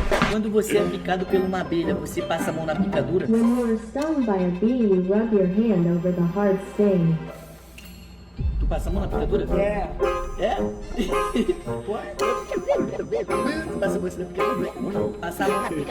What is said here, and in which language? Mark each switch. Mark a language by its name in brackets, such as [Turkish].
[Portuguese] Quando você é picado por uma abelha, você passa a mão na picadura? [English] When you are stung by a bee, you rub your hand over the hard sting. [Portuguese] Tu passa a mão na picadura? [English] Yeah. [Portuguese] É? Passa você porque passa a mão.